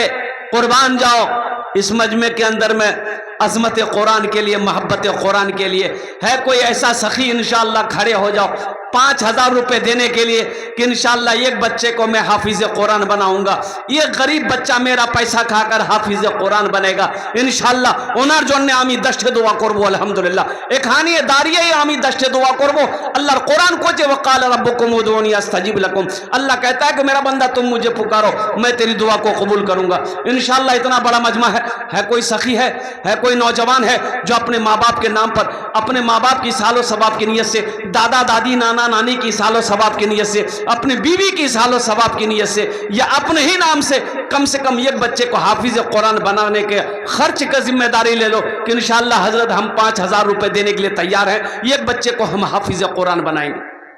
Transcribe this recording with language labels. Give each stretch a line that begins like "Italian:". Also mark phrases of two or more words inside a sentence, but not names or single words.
Urdu: قربان جاؤ اس مجمع کے اندر میں عظمت قرآن کے لیے، محبت قرآن کے لیے ہے کوئی ایسا سخی، انشاءاللہ کھڑے ہو جاؤ 5000 روپے دینے کے لیے کہ انشاءاللہ ایک بچے کو میں حافظ قرآن بناؤں گا، یہ غریب بچہ میرا پیسہ کھا کر حافظ قرآن بنے گا انشاءاللہ۔
Bangla: ওনার জন্য আমি 10টি দোয়া করব আলহামদুলিল্লাহ। এখানে দাঁড়িয়ে আমি 10টি দোয়া করব। আল্লাহর কোরআন কোচে
Arabic: وقال ربكم ادعوني استجب لكم،
Urdu: اللہ کہتا ہے کہ میرا بندہ تم مجھے پکارو میں تیری دعا کو قبول کروں گا انشاءاللہ۔ اتنا بڑا مجمع ہے کوئی سخی ہے کوئی نوجوان ہے جو اپنے ماں باپ کے نام پر، اپنے ماں باپ کی سال و ثواب کی نیت سے، دادا دادی نانا نانی کی سال و ثواب کی نیت سے، اپنے بیوی کی سال و ثواب کی نیت سے، یا اپنے ہی نام سے کم ایک بچے کو حافظ قرآن بنانے کے خرچ کا ذمہ داری لے لو کہ انشاءاللہ حضرت ہم 5000 روپے دینے کے لیے تیار ہیں، ایک بچے کو ہم حافظ قرآن بنائیں گے۔